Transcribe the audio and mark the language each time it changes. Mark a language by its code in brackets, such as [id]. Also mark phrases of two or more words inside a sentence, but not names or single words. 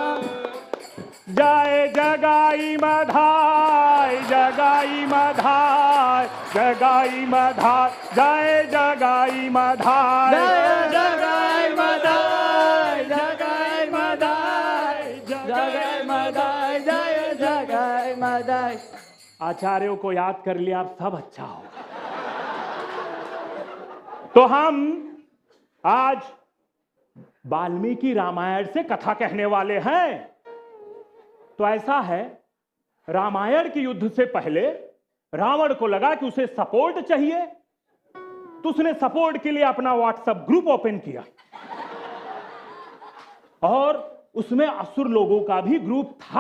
[hi] जय जगाई मधाय, जगाई मधाय, जगाई मधाय, जय जगाई मधाय, जय जगाई मदाय, जगाई मदाय, जगाई मदाय, जय जगाई मदाय। आचार्यों को याद कर लिया, अब सब अच्छा हो। तो हम आज वाल्मीकि रामायण से कथा कहने वाले हैं। तो ऐसा है, रामायण के युद्ध से पहले रावण को लगा कि उसे सपोर्ट चाहिए, तो उसने सपोर्ट के लिए अपना व्हाट्सएप ग्रुप ओपन किया और उसमें असुर लोगों का भी ग्रुप था।